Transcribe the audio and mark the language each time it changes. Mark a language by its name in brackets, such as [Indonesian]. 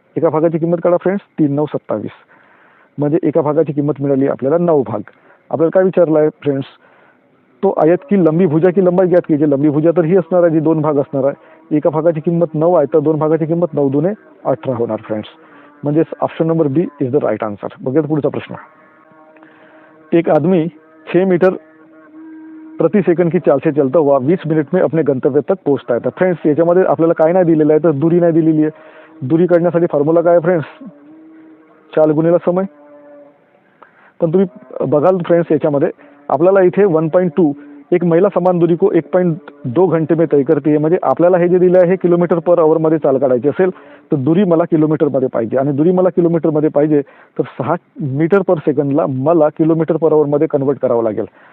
[Marathi] एका भागाची किंमत काढा फ्रेंड्स. 3 9 27 म्हणजे एका भागाची किंमत मिळाली आपल्याला 9 भाग. आपल्याला काय विचारलं आहे फ्रेंड्स, [Hindi] तो आयत की लंबी भुजा की लंबाई ज्ञात कीजिए. [Marathi] लंबी भुजा तर ही असणार आहे जी 2 भाग असणार आहे. एका भागाची किंमत 9 आहे तर 2 भागाची किंमत 9 दुने 18 होणार फ्रेंड्स. म्हणजे [English] Option number B is the right answer. [Marathi] बघूया पुढचा प्रश्न. [Hindi] एक आदमी 6 मीटर प्रति सेकंड की चाल से चलता हुआ 20 मिनिट में अपने गंतव्य तक पोहोचता है. [Marathi] तर फ्रेंड्स याच्यामध्ये आपल्याला काय नाही दिलेलं आहे तर दुरी नाही दिलेली आहे. दुरी काढण्यासाठी फॉर्म्युला काय आहे फ्रेंड्स, चाल गुणिले समय. पण तुम्ही बघाल फ्रेंड्स याच्यामध्ये आपल्याला इथे 1.2 [Hindi] एक महिला समान दूरी को 1.2 घंटे में तय करते है. [Marathi] म्हणजे आपल्याला हे जे दिलं आहे हे किलोमीटर पर आवर मध्ये चाल काढायची असेल तर दुरी मला किलोमीटर मध्ये पाहिजे आणि दुरी मला किलोमीटर मध्ये पाहिजे तर 6 मीटर पर सेकंदला मला किलोमीटर पर आवर मध्ये कन्वर्ट करावं लागेल.